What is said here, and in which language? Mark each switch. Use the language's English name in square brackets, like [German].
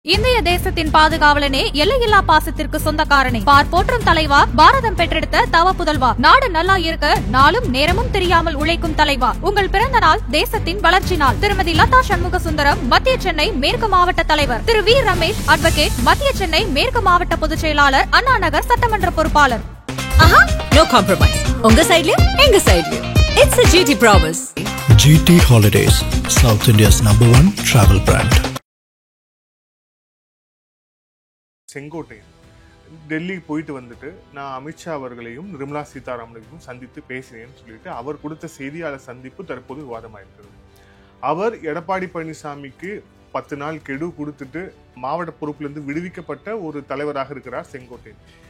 [Tamil] இந்திய தேசத்தின் பாதுகாவலனே, எல்லையில்லா பாசத்திற்கு சொந்தக்காரனே, பார் போற்றும் தலைவா, பாரதம் பெற்றெடுத்த தவ புதல்வா, நாடு நல்லா இருக்க நாளும் நேரமும் தெரியாமல் உழைக்கும் தலைவா, உங்கள் பிறந்த நாள் தேசத்தின் வளர்ச்சி நாள். திருமதி லதா சண்முக சுந்தரம், மத்திய சென்னை மேற்கு மாவட்ட தலைவர். திரு வி ரமேஷ், அட்வொகேட், மத்திய சென்னை மேற்கு மாவட்ட பொதுச் செயலாளர், அண்ணா நகர் சட்டமன்ற பொறுப்பாளர். [English] No compromise. [Tamil] உங்க சைடுலயும் எங்க சைடுலயும். [English] It's a GT promise. GT Holidays, South India's #1 travel brand. [Tamil] Sengottaiyan Delhi போயிட்டு வந்துட்டு நான் அமித்ஷா அவர்களையும் நிர்மலா சீதாராமனையும் சந்தித்து பேசினேன்னு சொல்லிட்டு அவர் கொடுத்த செய்தியாளர் சந்திப்பு தற்போது விவாதமாயிருக்கிறது. அவர் எடப்பாடி பழனிசாமிக்கு 10 நாள் கெடு கொடுத்துட்டு மாவட்ட பொறுப்பிலிருந்து விடுவிக்கப்பட்ட ஒரு தலைவராக இருக்கிறார் செங்கோட்டையன்.